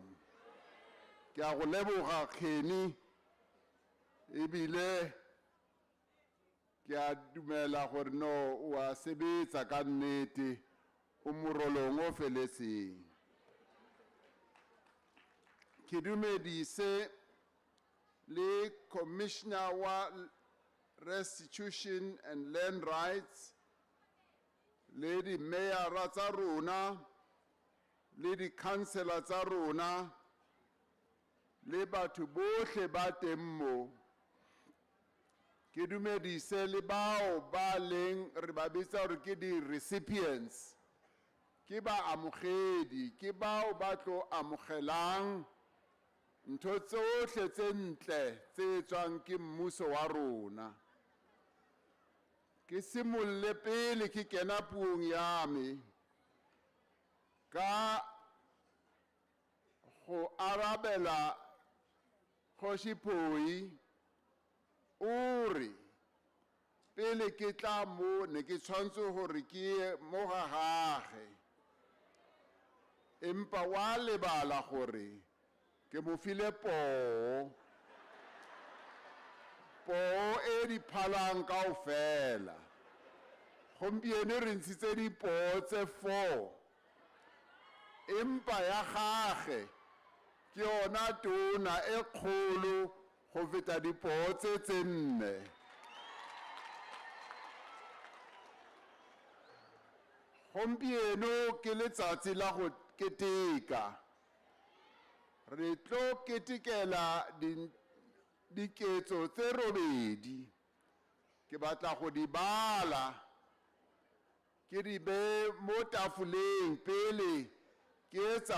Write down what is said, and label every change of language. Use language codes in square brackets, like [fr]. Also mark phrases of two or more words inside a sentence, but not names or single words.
[tn] Ke a go leboga Kgeni, ebile ke a dumela gore no o a sebetsa ka nnete o morolong o feletseng. Ke dumedise le Commissioner wa [en] Restitution and Land Rights, [tn] le di Mayor tsa rona, le di Councillor tsa rona, le batho bohle ba teng mo. Ke dumedise le bao ba leng re ba bitsa gore ke di recipients, ke ba amogedi, ke bao ba tlo amogelang ntho tsohle tse ntle tse tswang ke mmuso wa rona. Ke simolle pele ke kena puong ya me ka go arabela Kgoshi Phoi o re pele ke tla mo ne ke tshwantse gore ke ye mo ga gage, empa wa lebala gore ke mo file poo e di phalang kaofela. Gompieno re ntshitse dipoo tse 4, empa ya gage ke yona tona e kgolo go feta dipoo tse 4. Gompieno ke letsatsi la go keteka. Re tlo ketekela diketso tse 8. Ke batla go di bala, ke di be mo tafoleng pele ke etsa